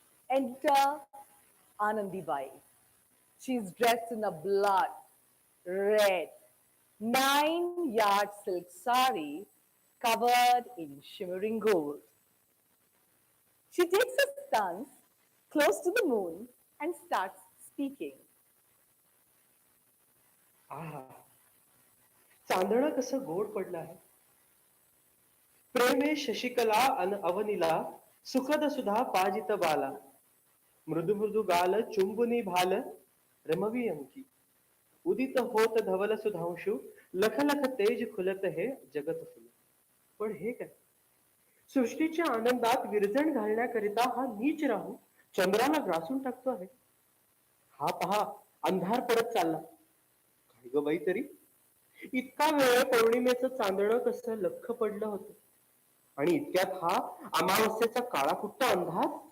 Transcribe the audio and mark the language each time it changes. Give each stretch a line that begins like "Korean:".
English: Enter Anandi Bai. She's dressed in a blood red 9-yard silk sari covered in shimmering gold. She takes a stance close to the moon and starts speaking.
Marathi: आहा, चांदणं कसं गोड पडलं आहे. प्रेमे शशिकला अन अवनीला सुखद सुधा पाजित बाला मृदु मृदु गाल चुंबुनी भाल रमवी अंकी उदित होत धवल सुधांशु लख लख तेज खुलत हे जगत फुल. पण हे काय, सृष्टीच्या आनंदात विरजण घालण्याकरिता हा नीच राहू चंद्राला ग्रासून टाकतो आहे. हा पहा अंधार पडत चालला. काय ग बाई तरी, इतका वेळ पौर्णिमेचं चांदणं कसं लख्ख पडलं होतं आणि इतक्यात हा अमावस्येचा काळा कुट्ट अंधार.